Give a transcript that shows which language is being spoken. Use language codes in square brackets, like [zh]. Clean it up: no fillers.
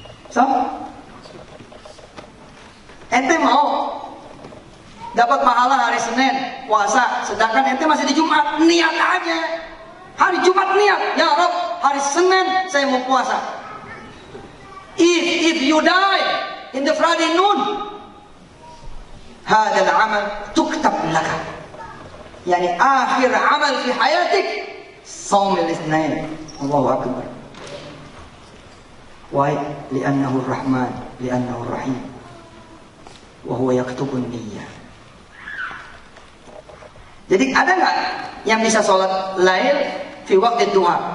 [id] So, ente mau dapat pahala hari Senin puasa, sedangkan ente masih di Jumat, niat aja. Hari Jumat niat, ya Rabb, hari Senin saya mau puasa. [en] If you die in the Friday noon, [ar] هذا العمل تكتب لك. يعني آخر عمل في حياتك صوم الاثنين. الله أكبر. [en] Why? [ar] لأنه الرحمن، لأنه الرحيم، وهو يكتب النية. [id] Jadi ada nggak yang bisa sholat lail di waktu duha?